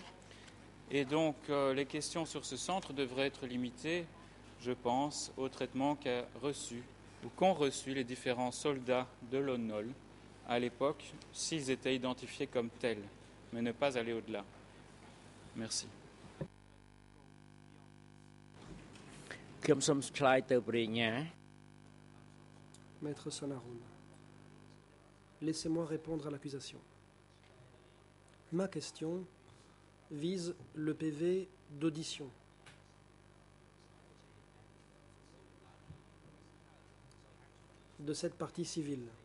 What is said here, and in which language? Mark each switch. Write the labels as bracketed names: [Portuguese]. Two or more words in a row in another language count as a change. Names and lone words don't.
[French] Et donc les questions sur ce centre devraient être limitées, je pense, au traitement qu'ont reçu les différents soldats de l'ONOL à l'époque, s'ils étaient identifiés comme tels, mais ne pas aller au-delà. Merci. [Khmer] ខ្ញុំសូមឆ្លើយទៅព្រះញ្ញា [French] Maître Sonaroun, laissez-moi répondre à l'accusation. Ma question vise le PV d'audition. De cette partie civile.